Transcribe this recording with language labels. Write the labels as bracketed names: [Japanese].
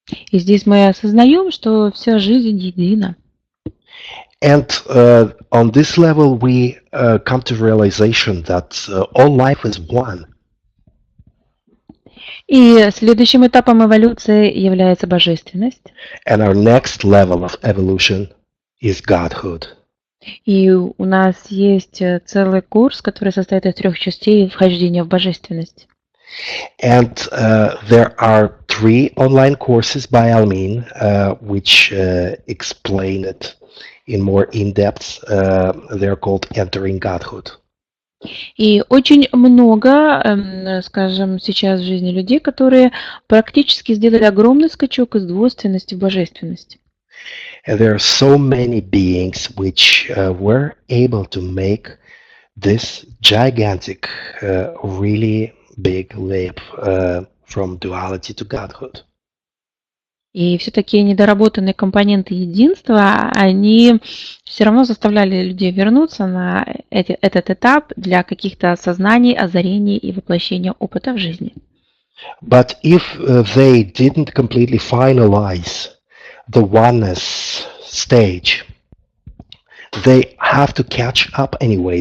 [Russian] И здесь мы осознаем, что вся жизнь едина. [English] And on this level, we come to realization that all life is one. [Russian] И следующим этапом эволюции является божественность. [English] And our next level of evolution is Godhood. [Russian] И у нас есть целый курс, который состоит из 3 частей вхождения в божественность. [English] And there are 3 online courses by Almin, which explain it in more in-depth. They're called Entering Godhood. [Russian] И очень много, скажем, сейчас в жизни людей, которые практически сделали огромный скачок из двойственности в божественность. [English] And there are so many beings which were able to make this gigantic, really big leap from duality to Godhood. [Russian] И все такие недоработанные компоненты единства, они все равно заставляли людей вернуться на этот этап для каких-то осознаний, озарений и воплощения опыта в жизни. [English] But if they didn't completely finalize the oneness stage, they have to catch up anyway.